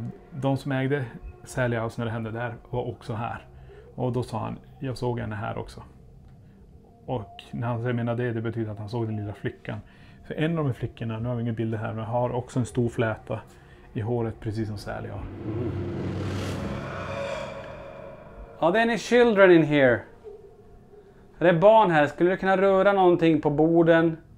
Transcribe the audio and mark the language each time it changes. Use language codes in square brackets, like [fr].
[sv] De som ägde Sally House när det hände där var också här. Och då sa han, jag såg henne här också. Och när han menar det betyder att han såg den lilla flickan. För en av de flickorna, nu har vi ingen bilder här, men har också en stor fläta i håret precis som Sally har. [en] Are there any children in here? [sv] Är det barn här? Skulle du kunna röra någonting på borden?